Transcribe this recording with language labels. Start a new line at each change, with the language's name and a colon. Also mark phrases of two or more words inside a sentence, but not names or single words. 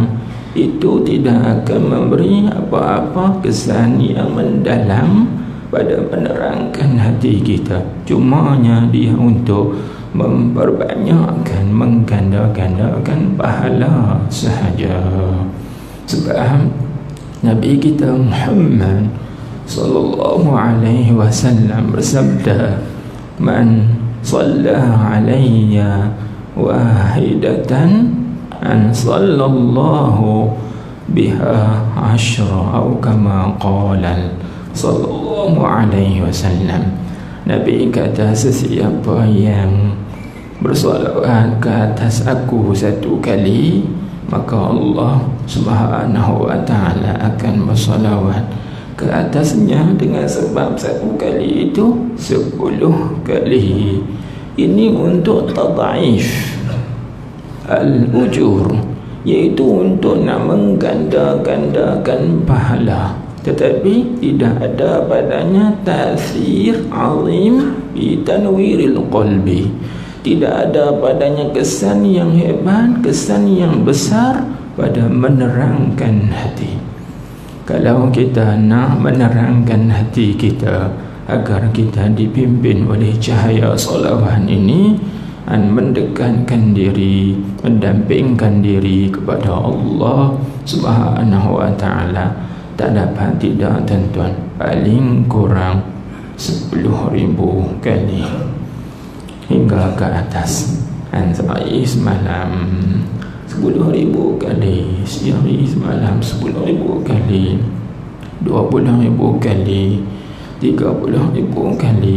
Malay: Itu tidak akan memberi apa-apa kesan yang mendalam pada menerangkan hati kita. Cumanya dia untuk memperbanyakkan, mengganda-gandakan pahala sahaja. Sebab Nabi kita Muhammad
Arabic: صلى الله عليه وسلم
Malay: bersabda,
Arabic: "من صلى علي واحدة أن صلى الله بها عشرا,"
Malay: atau
Arabic: كما قال صلى الله عليه وسلم.
Malay: Nabi kata, sesiapa yang bersolawat ke atas aku 1 kali, maka Allah
Arabic: سبحانه وتعالى
Malay: akan bersolawat ke atasnya dengan sebab 1 kali itu 10 kali. Ini untuk
Arabic: تضعيف الأجور,
Malay: iaitu untuk nak menggandakan pahala, tetapi tidak ada padanya
Arabic: تأثير عظيم بتنوير القلب.
Malay: Tidak ada padanya kesan yang hebat, kesan yang besar pada menerangkan hati. Kalau kita nak menerangkan hati kita agar kita dipimpin oleh cahaya solawat ini, mendekatkan diri, mendampingkan diri kepada Allah
Arabic: سبحانه وتعالى,
Malay: tak dapat tidak tuan-tuan, paling kurang 10,000 kali hingga ke atas. Sehari semalam 10,000 kali, sehari semalam 10,000 kali, 20,000 kali, 30,000 kali.